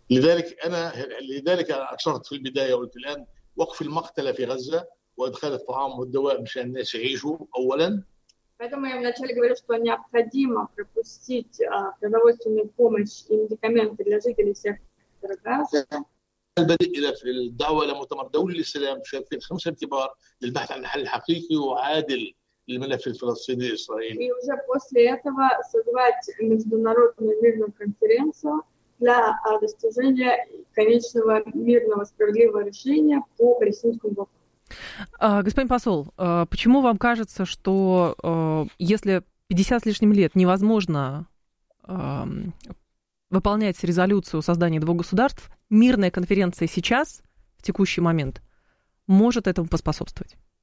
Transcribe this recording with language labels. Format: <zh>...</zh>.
<ar>لذلك أشرت في البداية وقلت الآن وقف المقتلة في غزة وإدخال الطعام والدواء مشان الناس يعيشوا أولاً.</ar> <ru>Поэтому я вначале говорил, что необходимо пропустить продовольственную помощь и медикаменты для жителей сектора Газа.</ru> <ar>البدء إلى في الدعوة إلى مؤتمر دولي للسلام في 5 كبار للبحث عن حل حقيقي وعادل للملف الفلسطيني الإسرائيلي.</ar> <ru>И уже после этого созвать международную мирную конференцию для достижения конечного мирного справедливого решения по палестинскому вопросу. Господин посол, почему вам кажется, что если 50 с лишним лет невозможно выполнять резолюцию о создании двух государств, мирная конференция сейчас, в текущий момент, может этому поспособствовать?</ru>